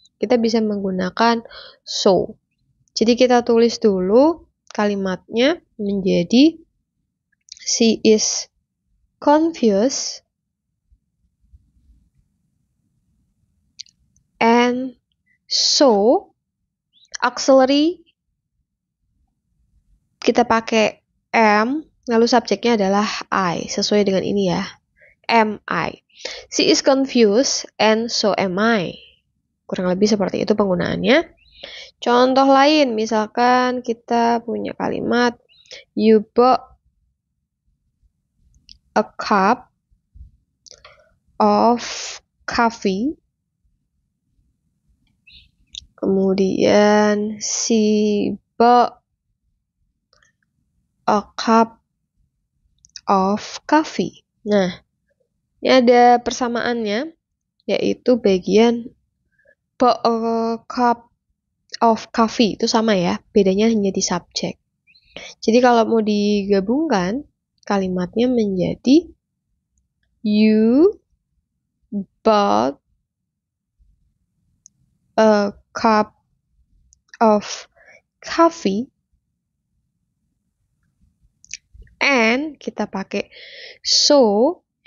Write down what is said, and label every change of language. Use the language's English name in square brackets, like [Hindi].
[Indonesian] Kita bisa menggunakan so. Jadi kita tulis dulu kalimatnya menjadi [English] she is confused and so [Indonesian] auxiliary kita pakai am, lalu subjeknya adalah I, sesuai dengan ini ya. [English] Am I. She is confused and so am I. [Indonesian] Kurang lebih seperti itu penggunaannya. Contoh lain, misalkan kita punya kalimat [English] you bought a cup of coffee. [Indonesian] Kemudian [English] she bought a cup of coffee. [Indonesian] Nah, ini ada persamaannya, yaitu bagian cup of coffee itu sama ya, bedanya hanya di subjek. Jadi kalau mau digabungkan, kalimatnya menjadi [English] you bought a cup of coffee and [Indonesian] kita pakai so.